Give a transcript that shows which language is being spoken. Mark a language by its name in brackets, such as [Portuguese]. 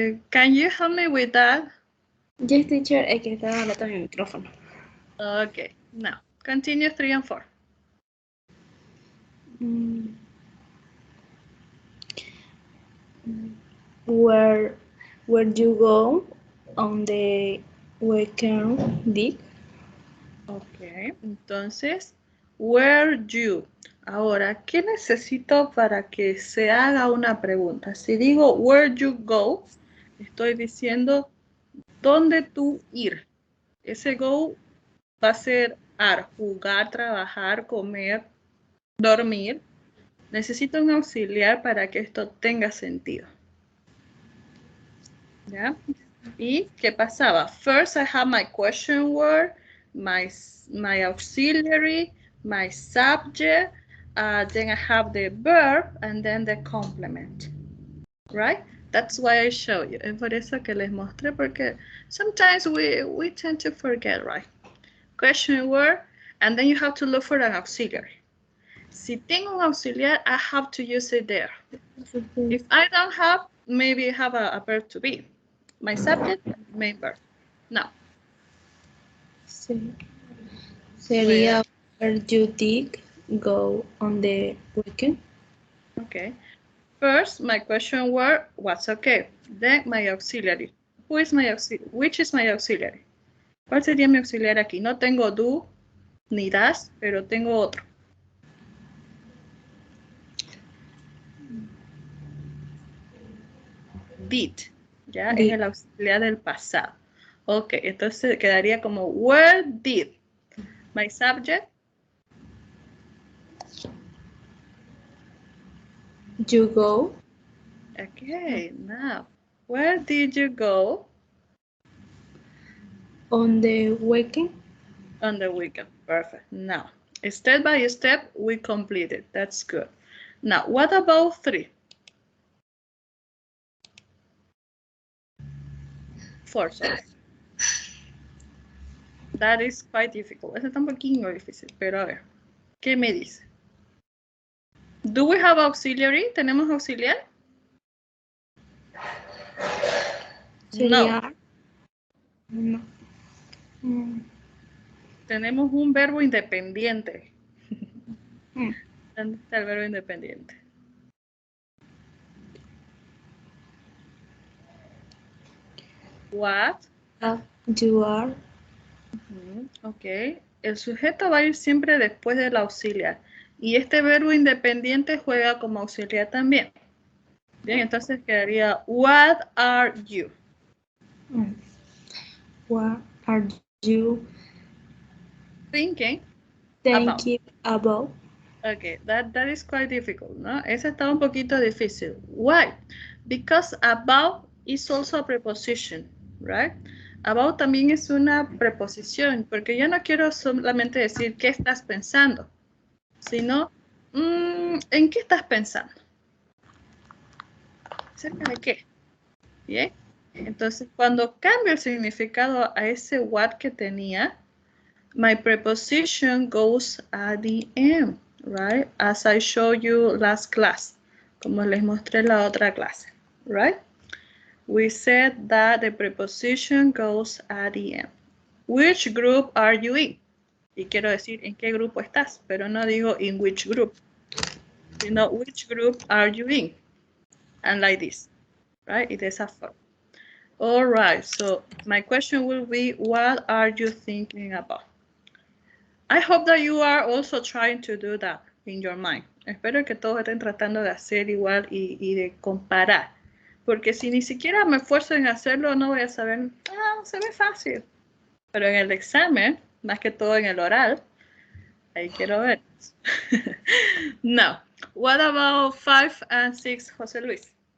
[English] Can you help me with that? Yes, teacher, [Spanish] es que estaba hablando en el micrófono. [English] Okay, now continue 3 and 4. Where you go on the weekend, Dick? [Spanish] Ok, entonces, [English] where you. [Spanish] Ahora, ¿qué necesito para que se haga una pregunta? Si digo [English] where you go, [Spanish] estoy diciendo dónde tú ir. Ese go va a ser jugar, trabajar, comer, dormir. Necesito un auxiliar para que esto tenga sentido. ¿Ya? ¿Y qué pasaba? [English] First I have my question word, my auxiliary, my subject, then I have the verb, and then the complement. Right? That's why I show you. [Spanish] Es por eso que les mostré, porque [English] sometimes we tend to forget, right? Question word, and then you have to look for an auxiliary. [Spanish] Si tengo un auxiliar, [English] I have to use it there. If I don't have, maybe I have a verb to be. My subject, main verb. Now. [Spanish] Sí. Sería [English] where you Dick go on the weekend? Okay. First, my question word was okay. Then my auxiliary. Who is my auxiliary? Which is my auxiliary? [Spanish] ¿Cuál sería mi auxiliar aquí? No tengo do ni das, pero tengo otro. [English] Did. Ya Did. [Spanish] es el auxiliar del pasado. Ok, entonces quedaría como [English] where did my subject You go okay, now where did you go on the weekend? on the weekend? Perfect. Now, step by step, we completed. That's good. Now, what about 3? 4, sorry. That is quite difficult. [Spanish] Ese está un poquito difícil, pero a ver, ¿qué me dice? [English] Do we have auxiliary? [Spanish] ¿Tenemos auxiliar? Sería, No. No. Tenemos un verbo independiente. Mm. ¿Dónde está el verbo independiente? [English] What? You are. Ok. [Spanish] El sujeto va a ir siempre después del auxiliar. Y este verbo independiente juega como auxiliar también. Bien, entonces quedaría [English] what are you? What are you Thinking about? Okay, that is quite difficult, ¿no? [Spanish] Ese está un poquito difícil. [English] Why? Because about is also a preposition, right? [Spanish] About también es una preposición, porque yo no quiero solamente decir qué estás pensando, sino ¿en qué estás pensando? ¿Acerca de qué? ¿Bien? Entonces, cuando cambio el significado a ese what que tenía, [English] my preposition goes at the end, [Spanish] right? [English] As I showed you last class, [Spanish] como les mostré la otra clase, [English] right? We said that the preposition goes at the end. Which group are you in? [Spanish] Y quiero decir en qué grupo estás, pero no digo [English] in which group, sino which group are you in? And like this, right? It is a form. All right, so my question will be, what are you thinking about? I hope that you are also trying to do that. in your mind. [Spanish] Espero que todos estén tratando de hacer igual y de comparar. Porque si ni siquiera me esfuerzo en hacerlo, no voy a saber, se ve fácil. Pero en el examen, más que todo en el oral, ahí quiero ver. [English] Now, what about 5 and 6, José Luis?